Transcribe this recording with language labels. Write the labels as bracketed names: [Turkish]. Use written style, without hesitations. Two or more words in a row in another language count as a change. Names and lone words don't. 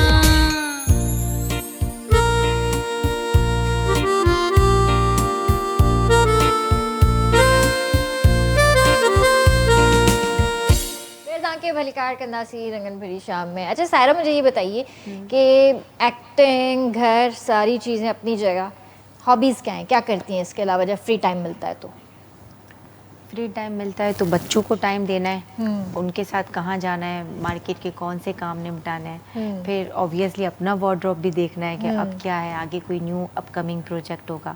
[Sindhi] फिर तव्हांखे भलीकार कंदासीं रंगन भरी शाम में। [Hindi] अच्छा सायरा मुझे ये बताइए कि एक्टिंग घर सारी चीज़ें अपनी जगह, हॉबीज़ क्या हैं, क्या करती हैं इसके अलावा जब [English] free time [Hindi] मिलता है तो? [English] free time [Hindi] मिलता है तो बच्चों को टाइम देना है, उनके साथ कहाँ जाना है, मार्केट के कौन से काम निपटाना है, फिर ऑब्वियसली अपना वार्डरोब भी देखना है कि अब क्या है, आगे कोई [English] new upcoming project [Hindi] होगा।